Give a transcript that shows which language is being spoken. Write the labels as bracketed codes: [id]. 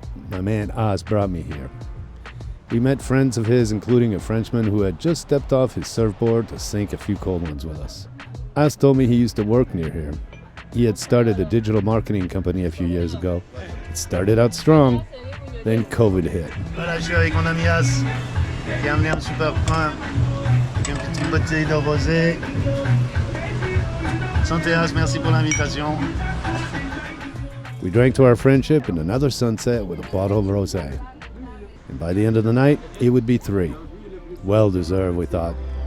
[en] My man Oz brought me here. We met friends of his, including a Frenchman who had just stepped off his surfboard to sink a few cold ones with us. Oz told me he used to work near here. He had started a digital marketing company a few years ago. It started out strong, then COVID hit. [fr] Voilà, je suis avec mon ami Az, qui a amené un super pain, avec une petite bouteille d'eau rosée. Santé Az, merci pour l'invitation. [en] We drank to our friendship in another sunset with a bottle of rosé. And by the end of the night, it would be 3. Well deserved, we thought.